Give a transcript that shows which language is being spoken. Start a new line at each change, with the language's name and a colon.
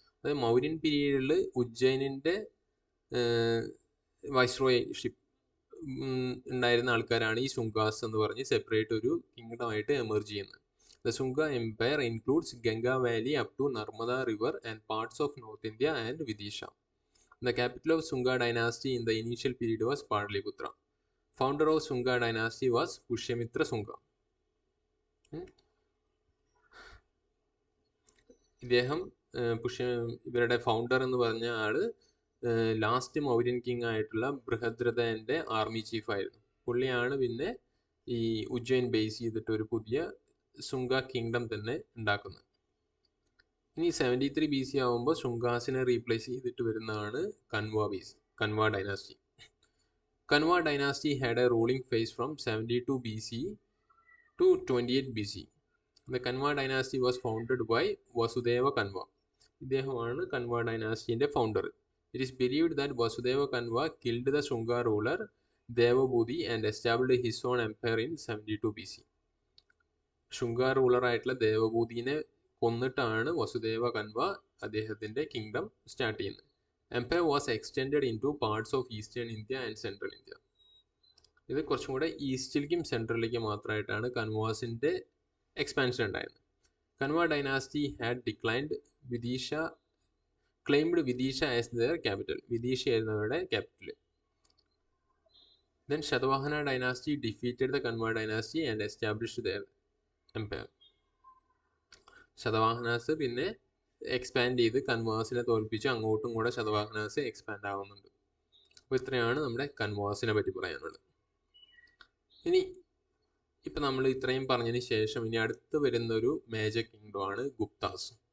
Malayalam: അതായത് മൗര്യൻ പീരീഡിൽ ഉജ്ജയിനിൻ്റെ വൈസ്രോയഷിപ്പ് ഉണ്ടായിരുന്ന ആൾക്കാരാണ് ഈ ശുങ്കാസ് എന്ന് പറഞ്ഞ് സെപ്പറേറ്റ് ഒരു കിങ്ഡമായിട്ട് എമർജ് ചെയ്യുന്നത്.
English: The Shunga Empire includes Ganga Valley up to Narmada River and parts of North India and Vidisha. The capital of Shunga dynasty in the initial period was Pataliputra. Founder of Shunga dynasty was Pushyamitra Shunga.
Malayalam: ഇദ്ദേഹം ഇവരുടെ founder എന്ന് പറഞ്ഞ ആള് last Mauryan king ആയിട്ടുള്ള ബൃഹദ്രഥന്റെ army chief ആയിരുന്നു. പുള്ളിയാണ് പിന്നെ ഈ ഉജ്ജയിൻ ബേസ് ചെയ്തിട്ട് ഒരു പുതിയ ശുങ്ക കിങ്ഡം തന്നെ ഉണ്ടാക്കുന്നത്. ഇനി 73 BC ആകുമ്പോൾ ശുങ്കാസിനെ റീപ്ലേസ് ചെയ്തിട്ട് വരുന്നതാണ് Khanwa dynasty.
English: Kanva dynasty had a ruling phase from 72 BC to 28 BC. The Kanva dynasty was founded by Vasudeva Kanva.
Malayalam: ഇദ്ദേഹമാണ് Khanwa ഡൈനാസ്റ്റിന്റെ founder.
English: It is believed that Vasudeva Kanva killed the Shunga ruler Devabudhi and established his own empire in 72 BC.
Malayalam: Shunga ruler ആയിട്ടുള്ള ദേവഭൂതിനെ കൊന്നിട്ടാണ് വസുദേവ കൻവ അദ്ദേഹത്തിന്റെ kingdom start ചെയ്യുന്നത്.
English: Empire was extended in to parts of eastern India and central India.
Malayalam: ഇത് കുറച്ചും കൂടെ ഈസ്റ്റിലേക്കും സെൻട്രലിലേക്കും മാത്രമായിട്ടാണ് കൻവാസിന്റെ expansion ഉണ്ടായിരുന്നത്.
English: Kanva dynasty had declined claimed Vidisha as their capital.
Malayalam: വിദീഷ ആയിരുന്നു അവരുടെ capital.
English: Then Shatavahana dynasty defeated the Kanva dynasty and established their empire.
Malayalam: Satavahanas പിന്നെ expand ചെയ്ത് കൻവാസിനെ തോൽപ്പിച്ച് അങ്ങോട്ടും കൂടെ ശതവാഹനാസ് എക്സ്പാൻഡ് ആവുന്നുണ്ട്. അപ്പോൾ ഇത്രയാണ് നമ്മുടെ കൻവാസിനെ പറ്റി പറയാനുള്ളത്. ഇനി ഇപ്പം നമ്മൾ ഇത്രയും പറഞ്ഞതിന് ശേഷം ഇനി അടുത്ത് വരുന്നൊരു മേജർ കിങ്ഡം ആണ് ഗുപ്താസ്.